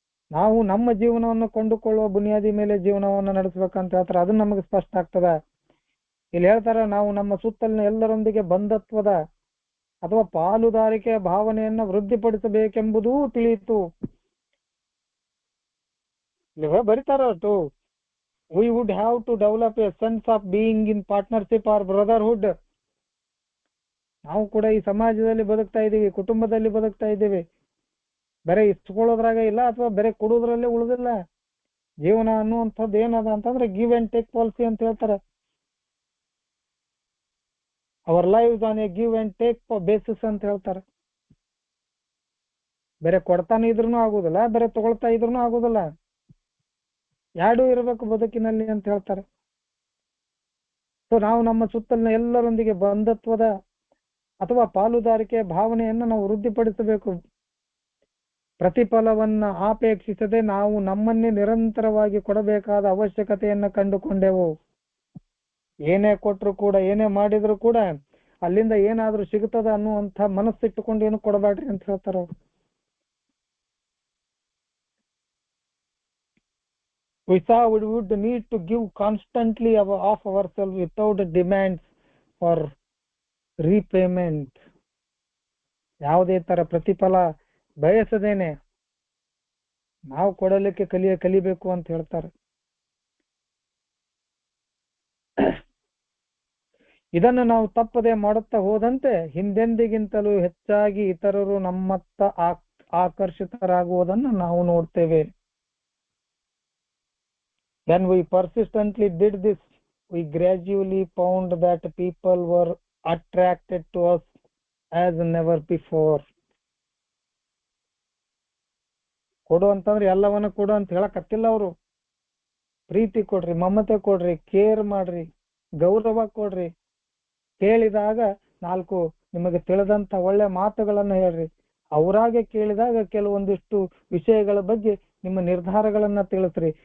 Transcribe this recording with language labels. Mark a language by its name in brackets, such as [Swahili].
[Kannada] ನಾವು ನಮ್ಮ ಜೀವನವನ್ನು ಕೊಂಡುಕೊಳ್ಳುವ ಬುನಿಯಾದಿ ಮೇಲೆ ಜೀವನವನ್ನು ನಡೆಸ್ಬೇಕಂತ ಹೇಳ್ತಾರೆ. ಅದು ನಮಗೆ ಸ್ಪಷ್ಟ ಆಗ್ತದ. ಇಲ್ಲಿ ಹೇಳ್ತಾರ, ನಾವು ನಮ್ಮ ಸುತ್ತಲಿನ ಎಲ್ಲರೊಂದಿಗೆ ಬಂಧತ್ವದ ಅಥವಾ ಪಾಲುದಾರಿಕೆಯ ಭಾವನೆಯನ್ನ ವೃದ್ಧಿಪಡಿಸಬೇಕೆಂಬುದೂ ತಿಳಿಯಿತು. ಇಲ್ಲಿ ಬರಿತಾರ, [English] we would have to develop a sense of being in partnership or brotherhood. [Kannada] ನಾವು ಕೂಡ ಈ ಸಮಾಜದಲ್ಲಿ ಬದುಕ್ತಾ ಇದ್ದೀವಿ, ಕುಟುಂಬದಲ್ಲಿ ಬದುಕ್ತಾ ಇದ್ದೀವಿ. ಬರೀ ಇಸ್ಕೊಳ್ಳೋದ್ರಾಗ ಇಲ್ಲ ಅಥವಾ ಬರೀ ಕೊಡೋದ್ರಲ್ಲೇ ಉಳಿದಿಲ್ಲ. ಜೀವನ ಅನ್ನುವಂಥದ್ದು ಏನದ ಅಂತಂದ್ರೆ [English] give and take policy [Kannada] ಅಂತ ಹೇಳ್ತಾರೆ. [English] our life on a give and take basis [Kannada] ಅಂತ ಹೇಳ್ತಾರೆ. ಬೇರೆ ಕೊಡ್ತಾನೆ ಇದ್ರೂ ಆಗುದಿಲ್ಲ, ಬೇರೆ ತಗೊಳ್ತಾ ಇದ್ರೂ ಆಗುದಿಲ್ಲ, ಎರಡೂ ಇರಬೇಕು ಬದುಕಿನಲ್ಲಿ ಅಂತ ಹೇಳ್ತಾರೆ. ಸೊ ನಾವು ನಮ್ಮ ಸುತ್ತಲಿನ ಎಲ್ಲರೊಂದಿಗೆ ಬಂಧತ್ವದ ಅಥವಾ ಪಾಲುದಾರಿಕೆಯ ಭಾವನೆಯನ್ನು ನಾವು ವೃದ್ಧಿಪಡಿಸಬೇಕು. ಪ್ರತಿಫಲವನ್ನ ಆಪೇಕ್ಷಿಸದೆ ನಾವು ನಮ್ಮನ್ನೇ ನಿರಂತರವಾಗಿ ಕೊಡಬೇಕಾದ ಅವಶ್ಯಕತೆಯನ್ನ ಕಂಡುಕೊಂಡೆವು. ಏನೇ ಕೊಟ್ರು ಕೂಡ, ಏನೇ ಮಾಡಿದ್ರು ಕೂಡ ಅಲ್ಲಿಂದ ಏನಾದ್ರೂ ಸಿಗುತ್ತದ ಅನ್ನುವಂಥ ಮನಸ್ಸಿಟ್ಟುಕೊಂಡು ಏನು ಕೊಡಬೇಡ್ರಿ ಅಂತ ಹೇಳ್ತಾರ ಅವ್ರು. [English] We saw we would need to give constantly of ourselves without demands for repayment. [Kannada] ಯಾವುದೇ ತರ ಪ್ರತಿಫಲ ಬಯಸದೇನೆ ನಾವು ಕೊಡಲಿಕ್ಕೆ ಕಲಿಬೇಕು ಅಂತ ಹೇಳ್ತಾರೆ. ಇದನ್ನು ನಾವು ತಪ್ಪದೆ ಮಾಡುತ್ತಾ ಹೋದಂತೆ ಹಿಂದೆಂದಿಗಿಂತಲೂ ಹೆಚ್ಚಾಗಿ ಇತರರು ನಮ್ಮತ್ತ ಆಕರ್ಷಿತರಾಗುವುದನ್ನು ನಾವು ನೋಡ್ತೇವೆ. [English] When we persistently did this, we gradually found that people were attracted to us as never before. [Kannada] ಕೊಡು ಅಂತಂದ್ರೆ ಎಲ್ಲವನ್ನ ಕೊಡು ಅಂತ ಹೇಳಕತ್ತಿಲ್ಲ ಅವರು. ಪ್ರೀತಿ ಕೊಡ್ರಿ, ಮಮತೆ ಕೊಡ್ರಿ, ಕೇರ್ ಮಾಡ್ರಿ, ಗೌರವ ಕೊಡ್ರಿ, ಕೇಳಿದಾಗ ನಾಲ್ಕು ನಿಮಗೆ ತಿಳಿದಂತ ಒಳ್ಳೆ ಮಾತುಗಳನ್ನ ಹೇಳ್ರಿ. ಅವರಾಗೆ ಕೇಳಿದಾಗ ಕೆಲವೊಂದಿಷ್ಟು ವಿಷಯಗಳ ಬಗ್ಗೆ ನಿಮ್ಮ ನಿರ್ಧಾರಗಳನ್ನ ತಿಳಿಸ್ರಿ.